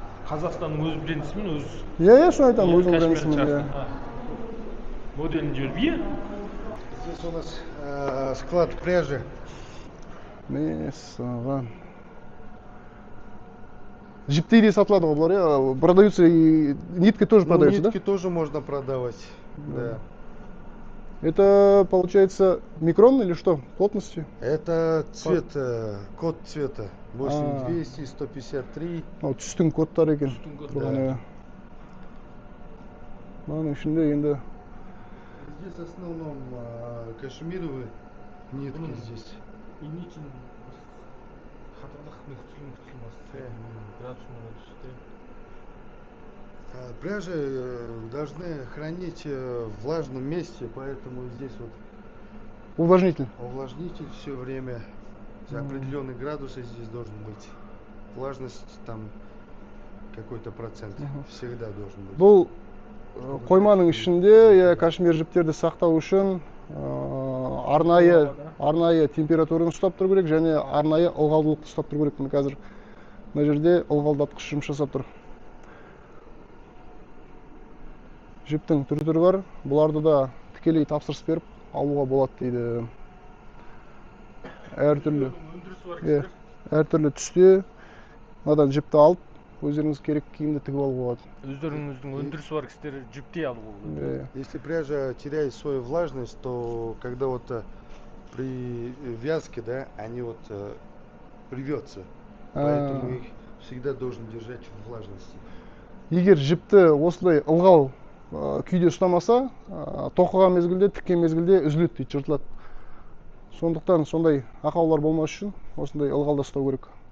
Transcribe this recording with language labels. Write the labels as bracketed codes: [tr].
[kk] Қазақстанның өз брендісімен өз Иә, соны айтамын, өзінің брендісімен, иә. Моделін жүріп, иә? [ru] Здесь у нас склад пряжи. [kk] Мәссаған. Жіптей де сатылады ғой бұлар, иә? [ru] Продаются и нитки тоже продаются, да? Нитки тоже можно продавать. Да. Это получается микрон или что? Плотности? Это цвет, код цвета 8200, 153. [kk] Түстің кодтары екен. [ru] Да. [kk] Мынаның ішінде енді [ru] Здесь в основном кашемировые нитки здесь. Пряжи должны хранить в влажном месте, поэтому здесь вот увлажнитель. увлажнитель все время. Определенные градусы здесь должен быть. Влажность там какой-то процент всегда должен быть. [kk] Бұл қойманың ішінде кашмир жіптерді сақтау үшін арнайы температураны ұстап тұру керек және арнайы ылғалдылықты ұстап тұру керек. Міне қазір мына жерде ылғалдатқыш жұмыс жасап тұр. Жіптің түрі бар. Бұларды да тікелей тапсырыс беріп алуға болады дейді. Әртүрлі түсте мынадан жіпті алып, өздеріңіз керек киімді тігіп алуға болады. Өздеріңіздің өндірісі бар кісілер жіптей алуға болады. [ru] Если пряжа теряет свою влажность, то когда вот при вязке, да, они вот рвется. Поэтому их всегда должен держать в влажности. [kk] Егер жіпті осылай ылғал күйде ұстамаса, тоқыған мезгілде, тіккен мезгілде үзіледі дейді, жыртылады. Сондықтан сондай ақаулар болмас үшін осындай ылғалда ұстау керек.